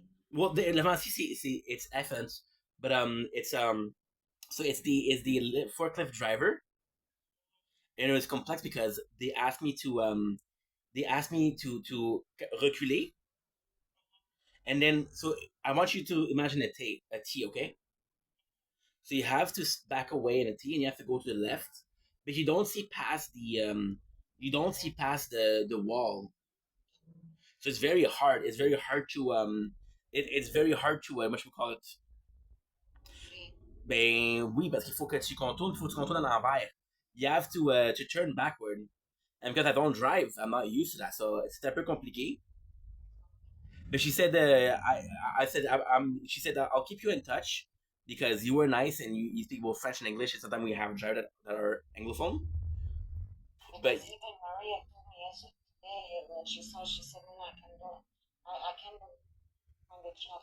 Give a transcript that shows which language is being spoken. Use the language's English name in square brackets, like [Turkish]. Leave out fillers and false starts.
[English] Well, the pharmacie, it's Athens. But so it's the forklift driver, and it was complex because they asked me to reculer, and then so I want you to imagine a T, okay? So you have to back away in a T, and you have to go to the left, but you don't see past the wall. So it's very hard. It's very hard to it's very hard to what you call it. [French] Ben oui, parce qu'il faut que tu contournes, il faut que tu contournes à l'envers. [English] You have to turn backward. And because I don't drive, I'm not used to that, so it's [French] un peu compliqué. [English] But she said, I said, she said, I'll keep you in touch because you were nice and you speak both French and English. And sometimes we have drivers that are Anglophone. But even Maria told me yesterday that she said, no, I can do on the job.